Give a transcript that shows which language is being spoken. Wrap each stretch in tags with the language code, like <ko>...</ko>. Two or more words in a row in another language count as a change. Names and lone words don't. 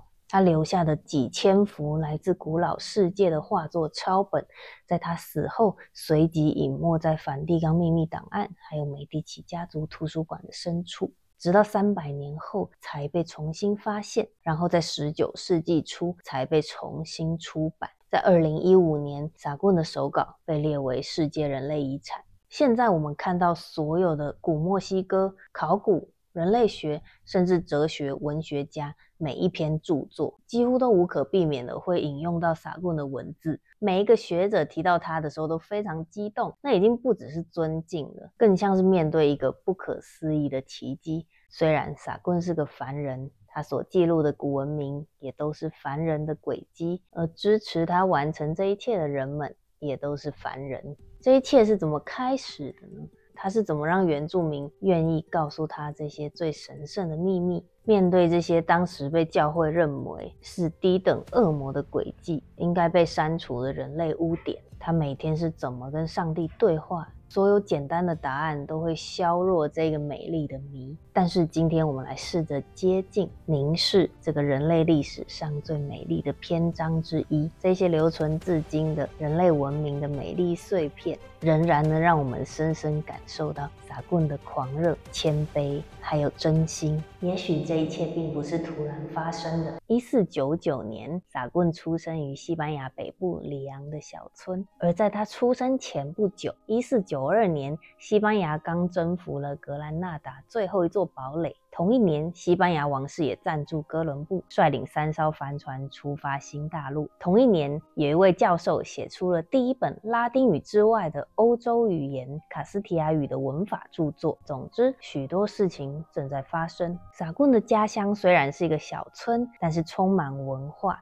<zh>他留下的幾千幅來自古老世界的畫作抄本，在他死後隨即隱沒在梵蒂岡秘密檔案還有美第奇家族圖書館的深處，直到300年後才被重新發現，然後在19世紀初才被重新出版。在2015年，撒棍的手稿被列為世界人類遺產。現在我們看到所有的古墨西哥考古、人類學甚至哲學文學家每一篇著作幾乎都无可避免的會引用到撒棍的文字，每一個學者提到他的時候都非常激動，那已經不只是尊敬了，更像是面對一個不可思議的奇蹟。雖然撒棍是個凡人，他所記錄的古文明也都是凡人的軌跡，而支持他完成這一切的人們也都是凡人。這一切是怎麼開始的呢？他是怎麼讓原住民願意告訴他這些最神聖的秘密？面對這些當時被教會認為是低等惡魔的詭計，應該被刪除的人類污點，他每天是怎麼跟上帝對話？所有簡單的答案都會削弱這個美麗的謎。但是今天我們來試着接近、凝視這個人類歷史上最美麗的篇章之一，這些留存至今的人類文明的美麗碎片，仍然能讓我們深深感受到撒棍的狂熱、謙卑還有真心。也許這一切並不是突然發生的。1499年，撒棍出生於西班牙北部里昂的小村，而在他出生前不久，1492年，西班牙剛征服了格蘭納達最後一座堡壘。同一年，西班牙王室也贊助哥倫布率領3艘帆船出發新大陸。同一年，有一位教授寫出了第一本拉丁語之外的歐洲語言卡斯提亞語的文法著作。總之，許多事情正在發生。撒棍的家鄉雖然是一個小村，但是充滿文化。</zh>